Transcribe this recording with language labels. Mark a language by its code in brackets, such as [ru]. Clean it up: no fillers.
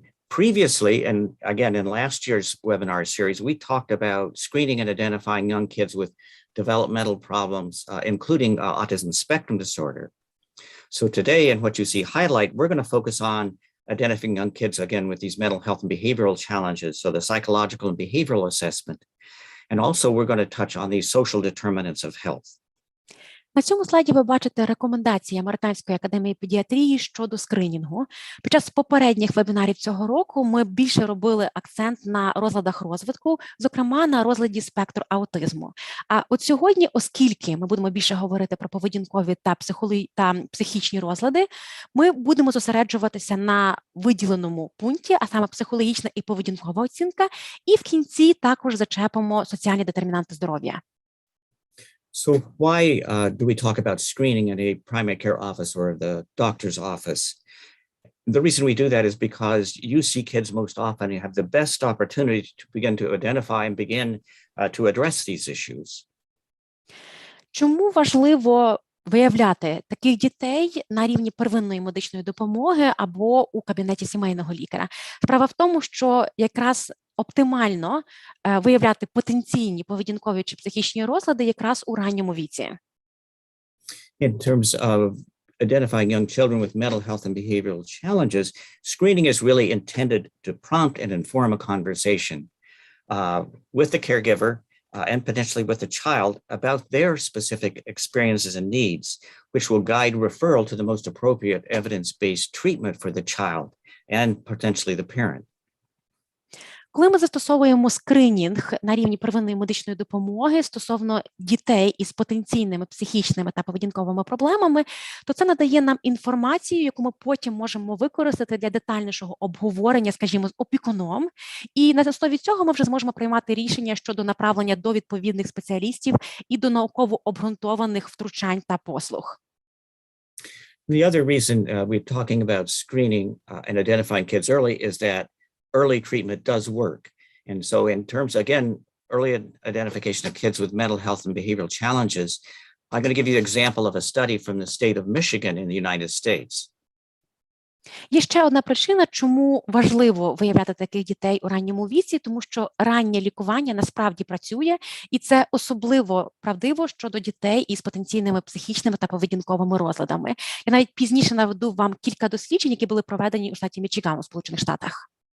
[en] Previously, and again in last year's webinar series, we talked about screening and identifying young kids with developmental problems, including autism spectrum disorder. So today, in what you see highlight, we're going to focus on identifying young kids, again, with these mental health and behavioral challenges, so the psychological and behavioral assessment. And also, we're going to touch on these social determinants of health. [uk] На цьому слайді ви бачите рекомендації Американської академії педіатрії щодо скринінгу. Під час попередніх вебінарів цього року ми більше робили акцент на розладах розвитку, зокрема на розладі спектру аутизму. А от сьогодні, оскільки ми будемо більше говорити про поведінкові та психічні розлади, ми будемо зосереджуватися на виділеному пункті, а саме психологічна і поведінкова оцінка, і в кінці також зачепимо соціальні детермінанти здоров'я. [en] So why do we talk about screening in a primary care office or the doctor's office? The reason we do that is because you see kids most often. You have the best opportunity to begin to identify and begin to address these issues. [uk] Чому важливо виявляти таких дітей на рівні первинної медичної допомоги або у кабінеті сімейного лікаря. Справа в тому, що якраз оптимально виявляти потенційні поведінкові чи психічні розлади якраз у ранньому віці. [en] In terms of identifying young children with mental health and behavioral challenges, screening is really intended to prompt and inform a conversation with the caregiver and potentially with the child about their specific experiences and needs, which will guide referral to the most appropriate evidence-based treatment for the child and potentially the parent. [uk] Коли ми застосовуємо скринінг на рівні первинної медичної допомоги стосовно дітей із потенційними психічними та поведінковими проблемами, то це надає нам інформацію, яку ми потім можемо використати для детальнішого обговорення, скажімо, з опікуном. І на основі цього ми вже зможемо приймати рішення щодо направлення до відповідних спеціалістів і до науково обґрунтованих втручань та послуг. [en] The other reason we're talking about screening and identifying kids early is that early treatment does work. And so in terms, again, early identification of kids with mental health and behavioral challenges, I'm going to give you an example of a study from the state of Michigan in the United States. [uk] Є ще одна причина, чому важливо виявляти таких дітей у ранньому віці, тому що раннє лікування насправді працює, і це особливо правдиво щодо дітей із потенційними психічними та поведінковими розладами. Я навіть пізніше наведу вам кілька досліджень, які були проведені у штаті Мічиган у Сполучених Штатах.